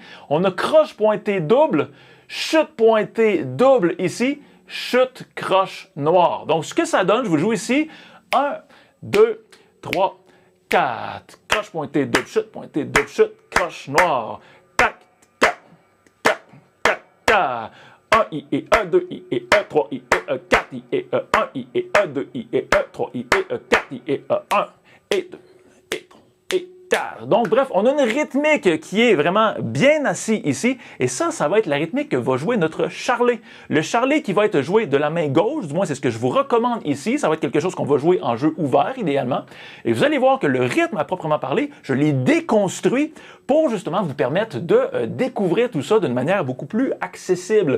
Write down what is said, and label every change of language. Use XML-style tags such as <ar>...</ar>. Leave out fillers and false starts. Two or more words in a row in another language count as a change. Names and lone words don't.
<fr>On a croche pointée double, chute pointée double ici, chute, croche, noire. Donc, ce que ça donne, je vous le joue ici. 1, 2, 3, 4. Croche pointée, double, chute, croche, noire. Tac, tac, tac, tac, tac. 1 I et 1, 2 I et 1, 3 I et 1, 4 I et 1, 1 I et 1, 2 I et 1, 3 I et 1, 4 I et 1, 1 et 2 et 3 et 4. Donc, bref, on a une rythmique qui est vraiment bien assise ici. Et ça va être la rythmique que va jouer notre charlet. Le charlet qui va être joué de la main gauche, du moins c'est ce que je vous recommande ici. Ça va être quelque chose qu'on va jouer en jeu ouvert, idéalement. Et vous allez voir que le rythme, à proprement parler, je l'ai déconstruit pour justement vous permettre de découvrir tout ça d'une manière beaucoup plus accessible.</fr>